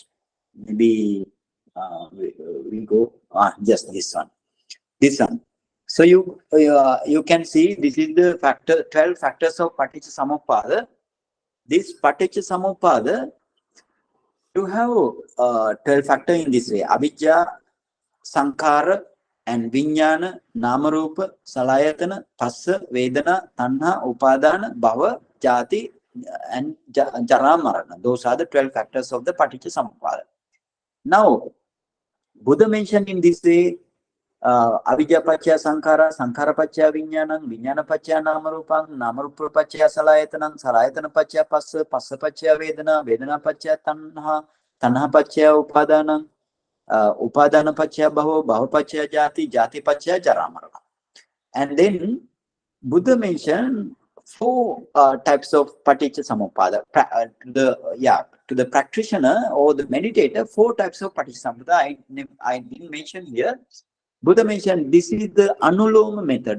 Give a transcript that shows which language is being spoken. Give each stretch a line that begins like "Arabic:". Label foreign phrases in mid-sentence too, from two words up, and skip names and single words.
English: Maybe we go just this one. So you can see this is the 12 factors of Paticca. This Paticca, you have 12 factors in this way:
Pali: Avijja, Sankhara, and Vijnana, Namarupa, Salayatana, Phassa, Vedana, Tanha, Upadana, Bhava, Jati, and Jara Marana.
English: Those are the 12 factors of the Paticca. Now, Buddha mentioned in this way,
Pali: Avijja Paccaya Sankhara, Sankhara Paccaya Vijnana, Vijnana Paccaya Namarupam, Namarupa Paccaya Salayatanam, Salayatana Paccaya Phassa, Phassa Paccaya Vedana, Vedana Paccaya Tanha, Tanha Paccaya Upadana, Upadana Paccaya Bhava, Bhava Paccaya Jati, Jati Paccaya Jara Marana.
English: And then Buddha mentioned 4 types of
Pali: Paticca Samuppada.
English: To the practitioner or the meditator, 4 types of
Pali: Paticca Samuppada.
English: I didn't mention here. Buddha mentioned this is the Anuloma method.